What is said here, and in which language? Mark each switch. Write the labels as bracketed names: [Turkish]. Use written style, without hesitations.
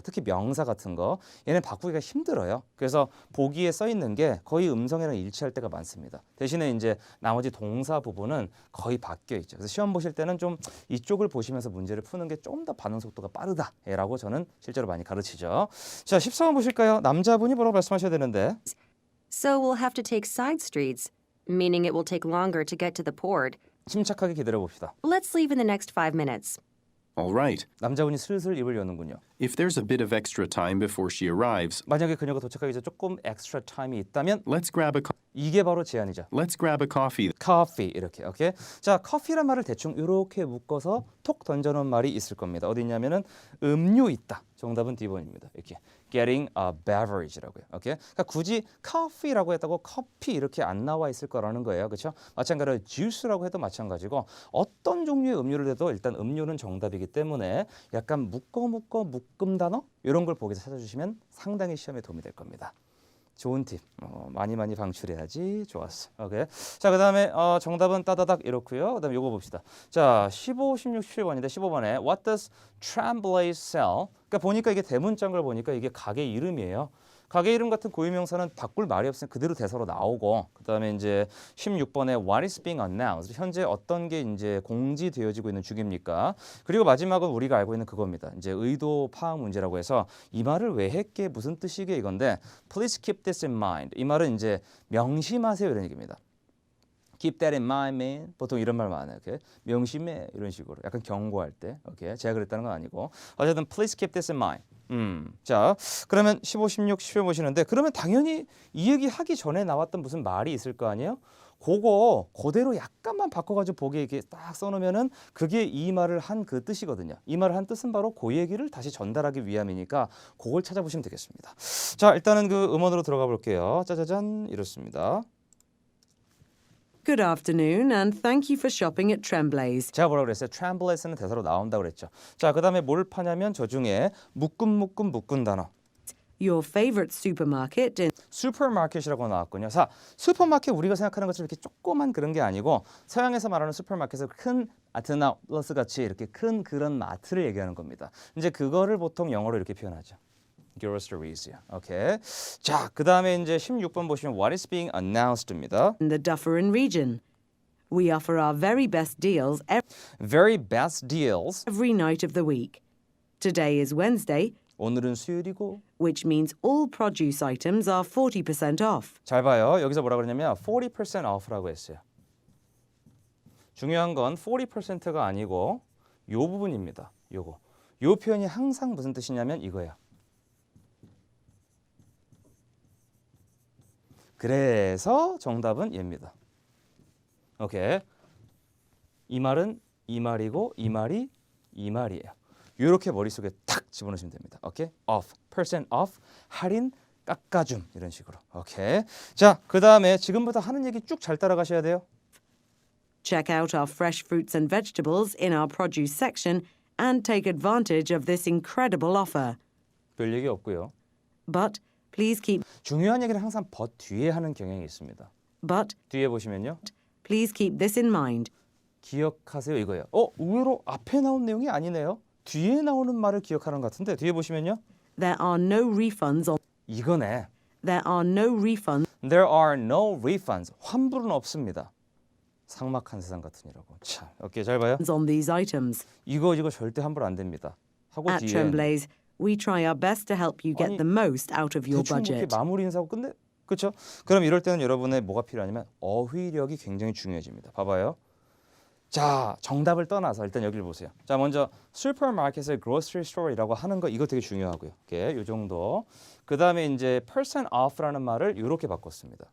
[Korean] 특히 명사 같은 거. 얘는 바꾸기가 힘들어요. 그래서 보기에 써 있는 게 거의 음성이랑 일치할 때가 많습니다. 대신에 이제 나머지 동사 부분은 거의 바뀌어 있죠. 그래서 시험 보실 때는 좀 이쪽을 보시면서 문제를 푸는 게 좀 더 반응 속도가 빠르다라고 저는 실제로 많이 가르치죠. 자, 14번 보실까요? 남자분이 뭐라고 말씀하셔야 되는데. [English] So we'll have to take side streets, meaning it will take longer to get to the port. [Korean] 침착하게 기다려 봅시다. [English] Let's leave in the next 5 minutes. All right. [Korean] 남자분이 슬슬 입을 여는군요. [English] If there's a bit of extra time before she arrives, [Korean] 만약에 그녀가 도착하기 전에 조금 엑스트라 타임이 있다면 [English] let's grab a [Korean] 이게 바로 제안이죠. [English] let's grab a coffee. [Korean] 커피 이렇게. 오케이. 자, 커피란 말을 대충 이렇게 묶어서 톡 던져놓은 말이 있을 겁니다. 어디 있냐면은 음료 있다. 정답은 D번입니다. 이렇게 [English] getting a beverage라고요. [Korean] 오케이. 그러니까 굳이 커피라고 했다고 커피 이렇게 안 나와 있을 거라는 거예요. 그렇죠? 마찬가지로 juice라고 해도 마찬가지고 어떤 종류의 음료를 해도 일단 음료는 정답이기 때문에 약간 묶음 단어 이런 걸 보기서 찾아주시면 상당히 시험에 도움이 될 겁니다. 좋은 팁. 많이 방출해야지. 좋았어. 오케이. 자, 그다음에 정답은 따다닥 이렇고요. 그다음에 요거 봅시다. 자, 15, 16, 17번인데 15번에 [English] What does Tremblay sell? [Korean] 그러니까 보니까 이게 대문자인 걸 보니까 이게 가게 이름이에요. 가게 이름 같은 고유명사는 바꿀 말이 없으면 그대로 대사로 나오고 그다음에 이제 16번에 [English] What is being announced? [Korean] 현재 어떤 게 이제 공지되어지고 있는 중입니까? 그리고 마지막은 우리가 알고 있는 그겁니다. 이제 의도 파악 문제라고 해서 이 말을 왜 했게 무슨 뜻이게 이건데 [English] Please keep this in mind. [Korean] 이 말은 이제 명심하세요 이런 얘기입니다. [English] Keep that in mind, man. [Korean] 보통 이런 말 많아요. 이렇게 명심해 이런 식으로 약간 경고할 때. 오케이. 제가 그랬다는 건 아니고 어쨌든 [English] please keep this in mind. [Korean] 자, 그러면 15, 16, 17 보시는데 그러면 당연히 이 얘기 하기 전에 나왔던 무슨 말이 있을 거 아니에요? 그거 그대로 약간만 바꿔가지고 보기에 이렇게 딱 써놓으면은 그게 이 말을 한 그 뜻이거든요. 이 말을 한 뜻은 바로 그 얘기를 다시 전달하기 위함이니까 그걸 찾아보시면 되겠습니다. 자, 일단은 그 음원으로 들어가 볼게요. 짜자잔 이렇습니다. [English] Good afternoon, and thank you for shopping at Tremblay's. [Korean] 제가 뭐라고 그랬어요? Tremblay스는 대사로 나온다고 그랬죠. 자, 그다음에 뭘 파냐면 저 중에 묶은 단어. [English] Your favorite supermarket in [Korean] 슈퍼마켓이라고 나왔군요. 자, 슈퍼마켓 우리가 생각하는 것처럼 이렇게 조그만 그런 게 아니고 서양에서 말하는 슈퍼마켓은 큰 아트나우러스 같이 이렇게 큰 그런 마트를 얘기하는 겁니다. 이제 그거를 보통 영어로 이렇게 표현하죠. [English] groceries. 오케이. [Korean] 자, 그다음에 이제 16번 보시면 [English] what is being announced [Korean] 입니다. [English] the Dufferin region. We offer our very best deals very best deals. every night of the week. Today is Wednesday, [Korean] 오늘은 수요일이고 [English] which means all produce items are 40% off. [Korean] 잘 봐요. 여기서 뭐라 그러냐면 40% off라고 했어요. 중요한 건 40%가 아니고 요 부분입니다. 요거. 요 표현이 항상 무슨 뜻이냐면 이거예요. 그래서 정답은 얘입니다. 오케이. 이 말은 이 말이고 이 말이 이 말이에요. 이렇게 머릿속에 탁 집어넣으시면 됩니다. 오케이? off, percent off, 할인, 깎아줌 이런 식으로. 오케이. 자, 그다음에 지금부터 하는 얘기 쭉 잘 따라가셔야 돼요. [English] Check out our fresh fruits and vegetables in our produce section and take advantage of this incredible offer. [Korean] 별 얘기 없고요. [English] But please keep [Korean] 중요한 얘기는 항상 but 뒤에 하는 경향이 있습니다. [English] but [Korean] 뒤에 보시면요. [English] please keep this in mind. [Korean] 기억하세요 이거예요. 의외로 앞에 나온 내용이 아니네요. 뒤에 나오는 말을 기억하는 것 같은데 뒤에 보시면요. [English] There are no refunds on [Korean] 이거네. [English] There are no refunds There are no refunds. [Korean] 환불은 없습니다. 삭막한 세상 같으니라고. 참, 오케이 잘 봐요. [English] on these items. [Korean] 이거 절대 환불 안 됩니다. 하고 [English] At [Korean] 뒤에 [English] Tremblay's, we try our best to help you get [Korean] 아니, [English] the most out of your [Korean] 대충 이렇게 [English] budget. [Korean] 마무리 인사하고 끝내. 그렇죠? 그럼 이럴 때는 여러분의 뭐가 필요하냐면 어휘력이 굉장히 중요해집니다. 봐봐요. 자, 정답을 떠나서 일단 여기를 보세요. 자, 먼저 슈퍼마켓을 grocery store이라고 하는 거 이거 되게 중요하고요. 오케이, 요 정도. 그 다음에 이제 percent off라는 말을 이렇게 바꿨습니다.